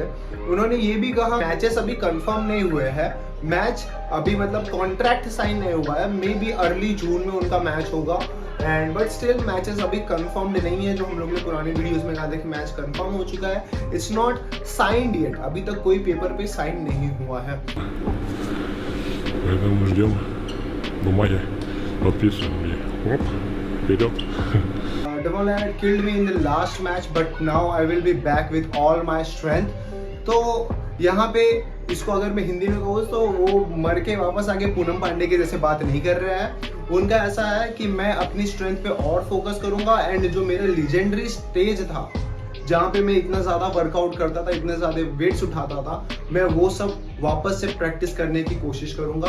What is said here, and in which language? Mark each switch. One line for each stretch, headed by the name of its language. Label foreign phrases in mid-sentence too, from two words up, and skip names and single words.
Hindi: उन्होंने ये भी कहा मैचेस अभी कंफर्म नहीं हुए हैं, मैच अभी मतलब
English: contract sign
Hindi: नहीं हुआ है,
English: may be early June
Hindi: में उनका मैच होगा
English: and but still matches
Hindi: अभी कंफर्म्ड नहीं है। जो हम लोग ने पुरानी वीडियोस में कहा था कि मैच कंफर्म हो चुका है,
English: it's not signed yet,
Hindi: अभी तक कोई पेपर पे साइन नहीं हुआ है।
Russian: Поэтому ждем бумаги, подписываем и хоп, вперед.
English: Devon Larratt killed me in the last match, but now I will be back with all my strength.
Hindi: तो यहाँ पे इसको अगर मैं हिंदी में कहूँ तो वो मर के वापस आके पूनम पांडे के जैसे बात नहीं कर रहा है। उनका ऐसा है कि मैं अपनी स्ट्रेंथ पे और फोकस करूंगा एंड जो मेरा
English: legendary stage
Hindi: था जहाँ पे मैं इतना ज्यादा वर्कआउट करता था, इतने ज्यादा वेट्स उठाता था, मैं वो सब वापस से प्रैक्टिस करने की कोशिश करूंगा।